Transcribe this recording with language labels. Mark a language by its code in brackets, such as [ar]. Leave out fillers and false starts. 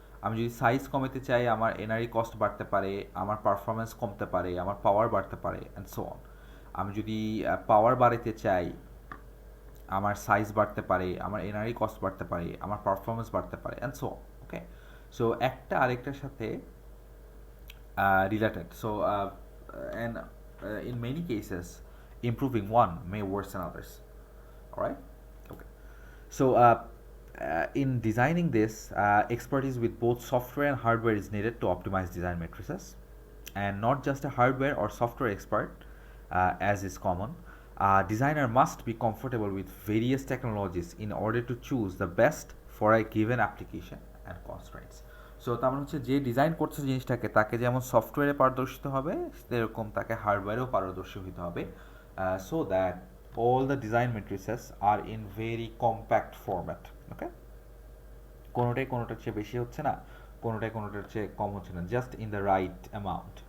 [bn] আমি যদি সাইজ কমাতে চাই, আমার এনআরই কস্ট বাড়তে পারে, আমার পারফরমেন্স কমতে পারে, আমার পাওয়ার বাড়তে পারে [en] And so on. [bn] আমি যদি পাওয়ার বাড়াতে চাই, আমার সাইজ বাড়তে পারে, আমার এনআরই কস্ট বাড়তে পারে, আমার পারফরমেন্স বাড়তে পারে [en] And so on. [bn] Okay, so একটা আরেকটার সাথে related. [en] So and in many cases improving one may worsen others. All right, okay. So in designing this, expertise with both software and hardware is needed to optimize design matrices, and not just a hardware or software expert as is common. Designer must be comfortable with various technologies in order to choose the best for a given application and constraints. [bn] So তার মানে হচ্ছে যে design করছে জিনিসটাকে, তাকে যেমন সফটওয়্যারে পারদর্শিত হবে, সেরকম তাকে হার্ডওয়্যারেও পারদর্শী হতে হবে, [en] So that all the design matrices are in very compact format. [bn] Okay, কোনোটার চেয়ে বেশি হচ্ছে না, কোনোটার চেয়ে কম হচ্ছে না, [en] Just in the right amount.